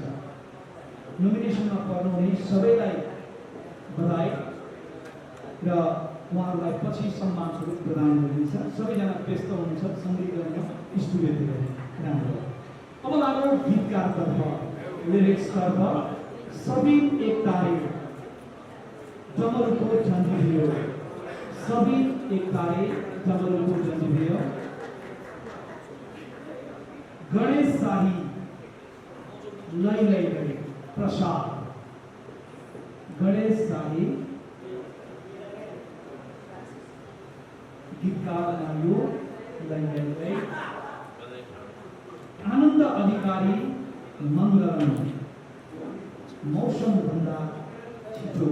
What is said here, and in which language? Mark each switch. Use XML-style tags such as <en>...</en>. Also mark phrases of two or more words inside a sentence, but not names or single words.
<ne>नोमिनेसनमा पर्नुहुने सबैलाई बधाई र उहाँहरूलाई पछि सम्मान स्वरूप प्रदान गरिन्छ। सबैजना व्यस्त हुनुहुन्छ सङ्गीत गर्न स्टुडियोतिर। राम्रो। अब लागौँ गीतकारतर्फ। लिरिक्सतर्फ। सबिन एक तारे डमरुको झन्झिरियो। सबिन एक तारे डमरुको झन्झिरियो। गणेश शाही लै लै लै प्रसाद। गणेश शाही गीतकार यो लै लै लै। आनन्द अधिकारी मङ्गलम। मौसम भन्दा छिटो।</ne>